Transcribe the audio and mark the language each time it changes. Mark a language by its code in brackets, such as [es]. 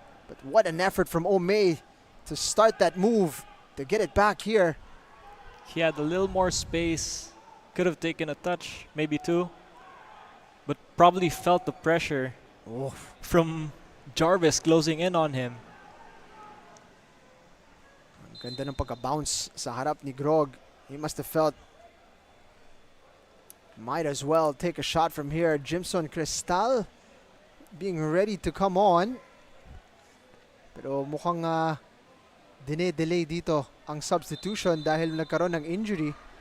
[en] But what an effort from Omei to start that move, to get it back here. He had a little more space. Could have taken a touch, maybe two. But probably felt the pressure from Jarvis closing in on him. [tl] Ang ganda ng pagka-bounce sa harap ni Grog. [en] He must have felt might as well take a shot from here. Jimson Cristal being ready to come on. [tl] Pero mukhang dine-delay dito ang substitution dahil nagkaroon ng injury.